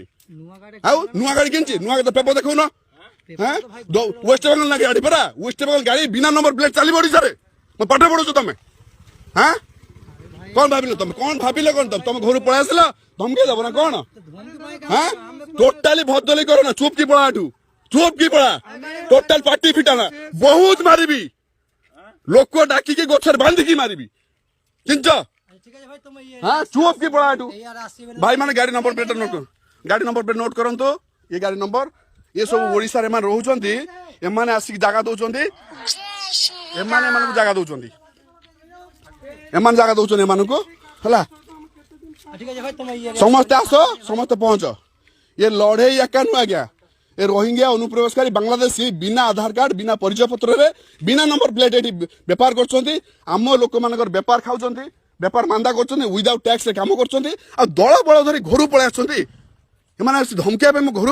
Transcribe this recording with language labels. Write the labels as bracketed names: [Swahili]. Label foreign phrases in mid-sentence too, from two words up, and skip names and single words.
[Odia] ଆଉ ନୂଆ ଗାଡି କିଣିଛି ନୂଆ ଗାଡି ପେପର ଦେଖଉନ ୱେଷ୍ଟବେଙ୍ଗଲ ନା ଗାଡି ପରା ୱେଷ୍ଟବେଙ୍ଗଲ ଗାଡି ବିନା [English] number plate [Odia] ଚାଲିବ ଓଡିଶାରେ ମୁଁ ପାଠ ପଢୁଛୁ ତମେ ହଁ କଣ ଭାବିଲ ତମେ କଣ ଭାବିଲ କଣ ତମେ ଘରୁ ପଳେଇ ଆସିଲ ଧମକେଇ ଦବ ନା କଣ ହଁ ଟୋଟାଲି ଭଦ୍ରଲି କର ନା ଚୁପ୍ କି ପଳା ଏଠୁ ଚୁପ୍ କି ପଳା ଟୋଟାଲ ପାଟି ଫିଟାନା ବହୁତ ମାରିବି ଲୋକ ଡାକିକି ଗଛରେ ବାନ୍ଧିକି ମାରିବି ଚିଞ୍ଚ [Bangla] ঠিক আছে ভাই তুমি ইয়ে [Odia] ହଁ ଚୁପ୍ କି ପଳା ଏଠୁ [Bangla] এই আর আসিবে [Odia] ଭାଇ ମାନେ ଗାଡି [English] number plate note [Odia] ଗାଡି [English] number plate note [Odia] କରନ୍ତୁ ଏ ଗାଡି ନମ୍ବର ଏ ସବୁ ଓଡିଶାରେ ଏମାନେ ରହୁଛନ୍ତି ଏମାନେ ଆସିକି ଜାଗା ଦଉଛନ୍ତି ଏମାନେ ଏମାନଙ୍କୁ ଜାଗା ଦଉଛନ୍ତି ଏମାନେ ଜାଗା ଦଉଛନ୍ତି ଏମାନଙ୍କୁ ହେଲା [Bangla] ঠিক আছে ভাই তুমি ইয়ে [Odia] ସମସ୍ତେ ଆସ ସମସ୍ତେ ପହଞ୍ଚ ଏ ଲଢେଇ ଏକା ନୁହଁ ଆଜ୍ଞା ଏ ରୋହିଙ୍ଗ୍ୟା ଅନୁପ୍ରବେଶକାରୀ ବାଂଲାଦେଶୀ ବିନା ଆଧାର କାର୍ଡ ବିନା ପରିଚୟ ପତ୍ରରେ ବିନା [English] number plate [Odia] ଏଠି ବେପାର କରୁଛନ୍ତି ଆମ ଲୋକମାନଙ୍କର ବେପାର ଖାଉଛନ୍ତି ବେପାର ମାନ୍ଦା କରୁଛନ୍ତି [English] without taxରେ [Odia] କାମ କରୁଛନ୍ତି ଆଉ ଦଳ ବଳ ଧରି ଘରୁ ପଳେଇ ଆସୁଛନ୍ତି ଏମାନେ ଆସି ଧମକିବା ପାଇଁ ମୁଁ ଘରୁ